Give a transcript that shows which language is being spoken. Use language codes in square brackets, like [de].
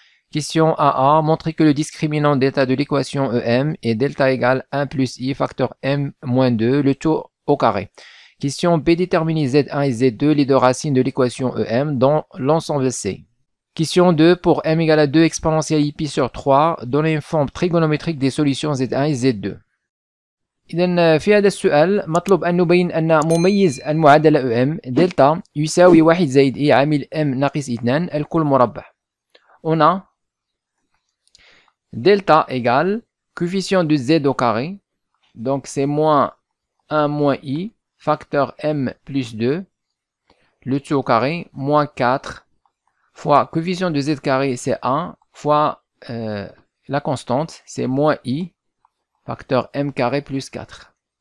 [fr] Question AA, montrer que le discriminant d'état de l'équation EM est delta égale 1 plus i facteur m moins 2, le tout au carré. Question B, déterminer z1 et z2, les deux racines de l'équation EM dans l'ensemble C. Question 2, pour m égale à 2 exponentielle i pi sur 3, donner une forme trigonométrique des solutions z1 et z2. [ar] إذا في هذا السؤال مطلوب أن نبين أن مميز المعادلة EM دلتا يساوي 1 زائد إي عامل M ناقص 2 الكل مربع. [fr] On a delta égale coefficient de z au carré, donc c'est moins 1 moins i, facteur m plus 2, le tout au carré, moins 4, fois coefficient de z carré c'est 1, fois la constante, c'est moins i, facteur m carré plus 4.